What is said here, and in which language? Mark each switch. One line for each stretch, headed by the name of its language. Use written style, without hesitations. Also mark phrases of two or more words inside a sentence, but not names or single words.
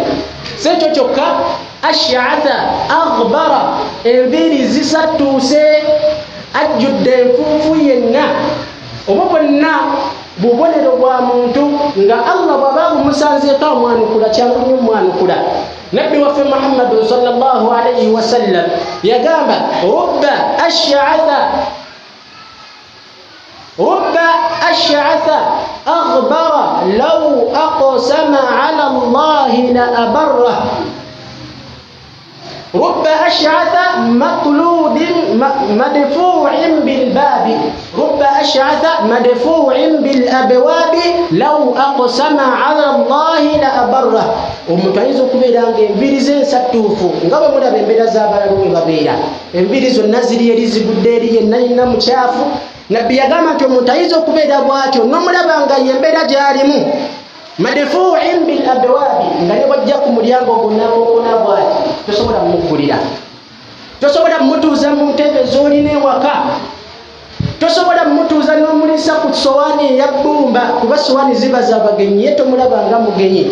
Ganda: Si ekyo kyokka,
Arabic: أشعث أغبر,
Ganda: enviiri zisatuuse, ajjudde enfuufu yenna. Obwo bwonna bubonero bwa muntu nga Allah bw'aba bumusanzeeko amwanukula, kyangu nnyo mwanukula. Nabbi waffe
Arabic: محمد صلى الله عليه وسلم yagamba رب أشعث أغبر لو أقسم على الله لأبره. رب أشعث مطلود مدفوع بالباب، رب أشعث مدفوع بالأبواب لو أقسم على الله لأبره.
Ganda: Omuntu ayinza okubeera nga enviiri ze nsatuufu nga bwe mulaba embeera z'abalalu bwe babeera, enviiri zonna ziri eri zigudde eri yenna yenna mukyafu. Nabbi yagamba nti omuntu ayinza okubeera bw'atyo n'omulaba nga y'embeera gy'alimu,
Arabic: مدفوع بالأبواب,
Ganda: nga ne bw'ajja ku mulyango gwonna bw'ati tosobola mumuggulira, tosobola mumutuuza mu ntebe z'olina ewaka, tosobola mumutuuza n'omulisa ku sowaani eya bbumba, kuba sowaani ziba z'abagenyi, ye tomulaba nga mugenyi.